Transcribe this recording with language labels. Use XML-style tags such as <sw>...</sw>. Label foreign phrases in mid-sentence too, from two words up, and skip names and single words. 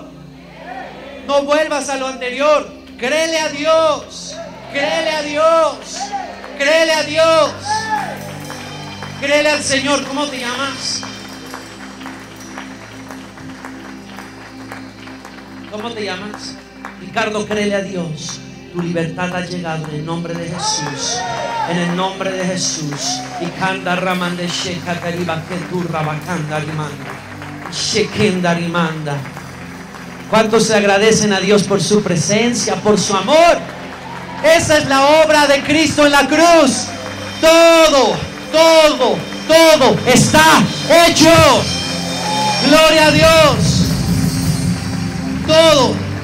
<es>No vuelvas a lo anterior. Créele a Dios, créele a Dios, créele a Dios, créele al Señor. ¿Cómo te llamas? ¿Cómo te llamas? Ricardo, créele a Dios. Tu libertad ha llegado en el nombre de Jesús. En el nombre de Jesús. Y canta ramande sheka tariba kenturra bakanda rimanda. Shekenda rimanda. ¿Cuántos se agradecen a Dios por su presencia, por su amor? Esa es la obra de Cristo en la cruz. Todo está hecho. Gloria a Dios. Todo.</es>